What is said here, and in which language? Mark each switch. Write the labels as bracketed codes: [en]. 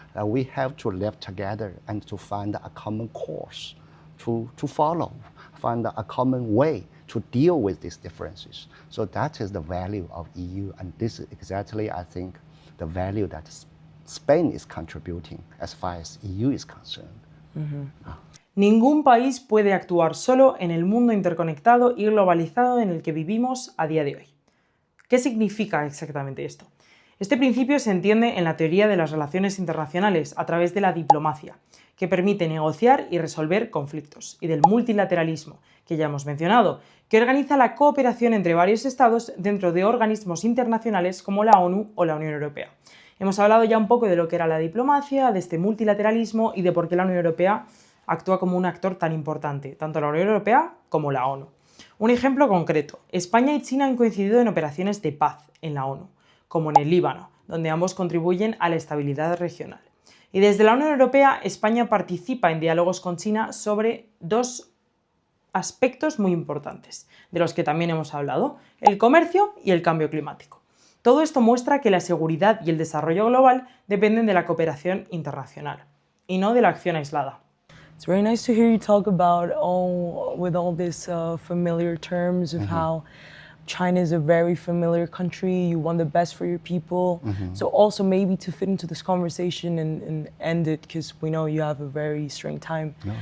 [en] We have to live together and to find a common course to follow, find a common way to deal with these differences. So that is the value of EU, and this is exactly, I think, the value that Spain is contributing as far as EU is concerned. [es] Ningún país puede actuar solo en el mundo interconectado y globalizado en el que vivimos a día de hoy. ¿Qué significa exactamente esto? Este principio se entiende en la teoría de las relaciones internacionales a través de la diplomacia, que permite negociar y resolver conflictos, y del multilateralismo, que ya hemos mencionado, que organiza la cooperación entre varios estados dentro de organismos internacionales como la ONU o la Unión Europea. Hemos hablado ya un poco de lo que era la diplomacia, de este multilateralismo y de por qué la Unión Europea actúa como un actor tan importante, tanto la Unión Europea como la ONU. Un ejemplo concreto: España y China han coincidido en operaciones de paz en la ONU, como en el Líbano, donde ambos contribuyen a la estabilidad regional. Y desde la Unión Europea, España participa en diálogos con China sobre dos aspectos muy importantes, de los que también hemos hablado: el comercio y el cambio climático. Todo esto muestra que la seguridad y el desarrollo global dependen de la cooperación internacional, y no de la acción aislada. [en] It's very nice to hear you talk about with all these familiar terms of how China is a very familiar country, you want the best for your people. So also maybe to fit into this conversation and end it, because we know you have a very strained time.